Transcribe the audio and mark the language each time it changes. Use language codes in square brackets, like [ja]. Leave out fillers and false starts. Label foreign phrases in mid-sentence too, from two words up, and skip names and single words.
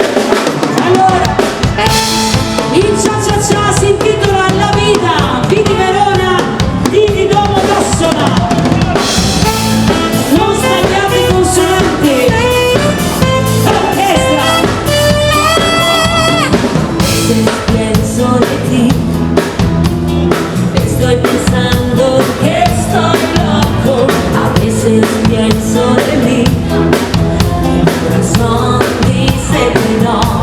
[it] Allora, il Cia Cia Cia si intitola La Vita, V di Verona, D di Domodossola. Non stagliate i consonanti. Orchestra. [es] Pienso de ti, estoy pensando que estoy loco. A veces pienso de mí, mi corazón dice que no.